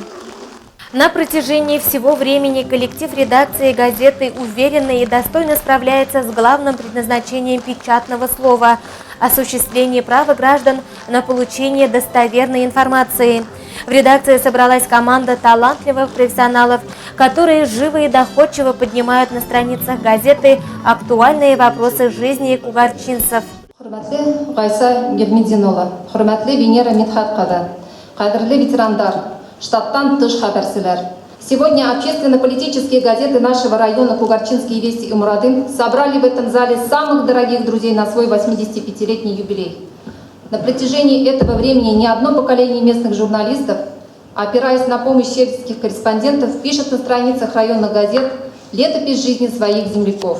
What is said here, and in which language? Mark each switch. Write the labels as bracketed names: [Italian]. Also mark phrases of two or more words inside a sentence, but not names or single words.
[Russian] На протяжении всего времени коллектив редакции газеты уверенно и достойно справляется с главным предназначением печатного слова – осуществление права граждан на получение достоверной информации. В редакции собралась команда талантливых профессионалов, которые живо и доходчиво поднимают на страницах газеты актуальные вопросы жизни кугарчинцев. [Bashkir] Хурматлы Гайса Гермидинова, хурматлы Венера Медхатовна, кадрлы ветерандар, штаттан тыш хабарсылар. [Russian] Сегодня общественно-политические газеты нашего района Кугарчинские вести и Мурадым собрали в этом зале самых дорогих друзей на свой 85-летний юбилей. На протяжении этого времени ни одно поколение местных журналистов, опираясь на помощь сельских корреспондентов, пишет на страницах районных газет летопись жизни своих земляков.